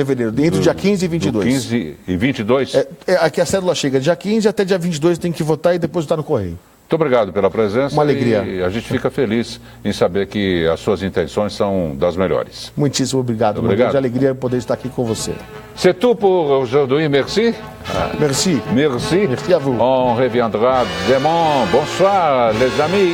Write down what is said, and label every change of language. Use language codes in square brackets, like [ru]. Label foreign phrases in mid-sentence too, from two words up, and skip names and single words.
[pt] Fevereiro, entre dia 15 e 22. 15 e 22? Aqui a cédula chega dia 15 até dia 22, tem que votar e depositar no correio. Muito obrigado pela presença. Uma alegria. E a gente fica feliz em saber que as suas intenções são das melhores. Muitíssimo obrigado. Uma grande alegria poder estar aqui com você. [fr] C'est tout pour aujourd'hui, merci. Merci. Merci. Merci à vous. On reviendra demain. Bonsoir, les amis.